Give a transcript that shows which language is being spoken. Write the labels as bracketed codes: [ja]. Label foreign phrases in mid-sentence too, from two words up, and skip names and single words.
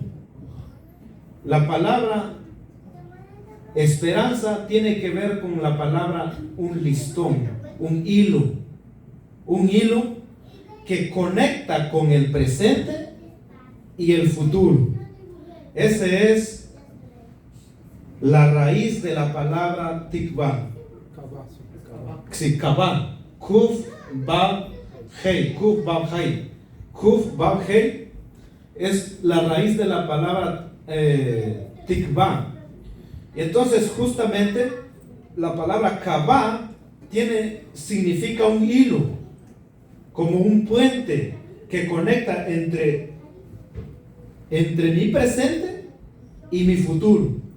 [es] La palabra esperanza tiene que ver con la palabra un listón, un hilo que conecta con el presente y el futuro. Ese es la raíz de la palabra tikvah. Sí, [he] קוה. קוף, וו, הא. קוף, וו, הא. קוף, וו, הא [es] es la raíz de la palabra tikvah. Y entonces justamente la palabra kabah significa un hilo, como un puente que conecta entre mi presente y mi futuro.